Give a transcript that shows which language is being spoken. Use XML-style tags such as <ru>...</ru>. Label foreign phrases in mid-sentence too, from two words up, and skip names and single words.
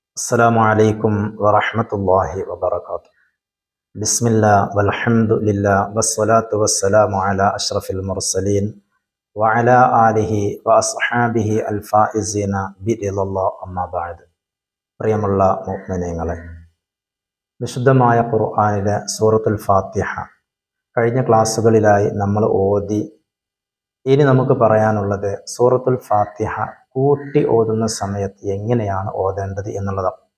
<ar>السلام عليكم ورحمة الله وبركاته. بسم الله والحمد لله والصلاة والسلام على أشرف المرسلين وعلى آله وأصحابه الفائزين برضا الله أما بعد.</ar> <ml>പ്രിയമുള്ള മുഅ്മിനീങ്ങളെ, വിശുദ്ധമായ ഖുർആനിലെ സൂറത്തുൽ ഫാത്തിഹ കഴിഞ്ഞ ക്ലാസ്സുകളിലായി നമ്മൾ ഓതി. ഇനി നമുക്ക് പറയാനുള്ളത് സൂറത്തുൽ ഫാത്തിഹ കൂട്ടി ഓതുന്ന സമയത്ത് എങ്ങനെയാണ് ഓതേണ്ടത് എന്നുള്ളതാണ്.</ml>